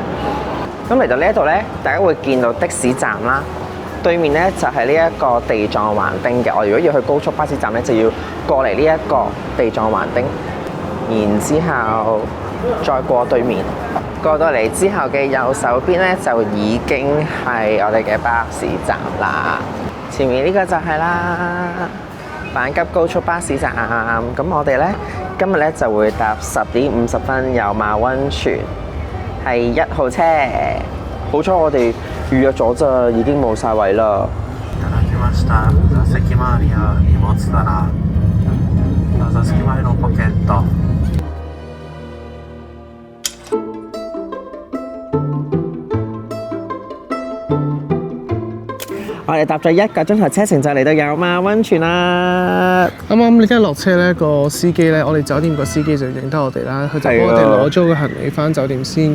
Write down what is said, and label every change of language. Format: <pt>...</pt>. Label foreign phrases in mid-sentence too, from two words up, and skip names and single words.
<yue>咁嚟到呢一度咧，大家會見到的士站啦，對面咧就係呢一個地藏橫丁嘅。我如果要去高速巴士站咧，就要過嚟呢一個地藏橫丁，然之後再過對面，過到嚟之後嘅右手邊咧就已經係我哋嘅巴士站啦。前面呢個就係啦。阪急高速巴士站，咁我哋咧今日咧就會搭10點50分有馬溫泉，係1號車。好彩我哋預約咗咋，已經冇晒位啦。</yue> <ja>いただきました。座席周りや荷物棚、座席前のポケット。</ja> <yue>我哋搭咗1個鐘頭車程就嚟到有馬溫泉啦。啱啱你一落車咧，個司機咧，我哋酒店個司機就認得我哋啦，佢就幫我哋攞咗個行李翻酒店先。</yue>